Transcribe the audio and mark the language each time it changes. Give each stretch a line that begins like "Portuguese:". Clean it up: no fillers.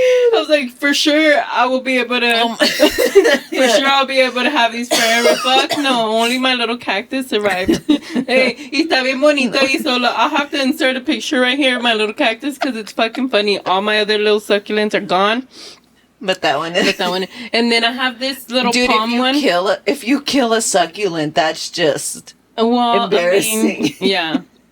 English: I was like, for sure, I will be able to. Sure, I'll be able to have these forever. Fuck no, only my little cactus survived.
Spanish: Hey, y está bien bonito y solo.
English: I'll have to insert a picture right here of my little cactus because it's fucking funny. All my other little succulents are gone. But that one is. And then I have this little palm one. If you kill a succulent, that's just embarrassing. Yeah.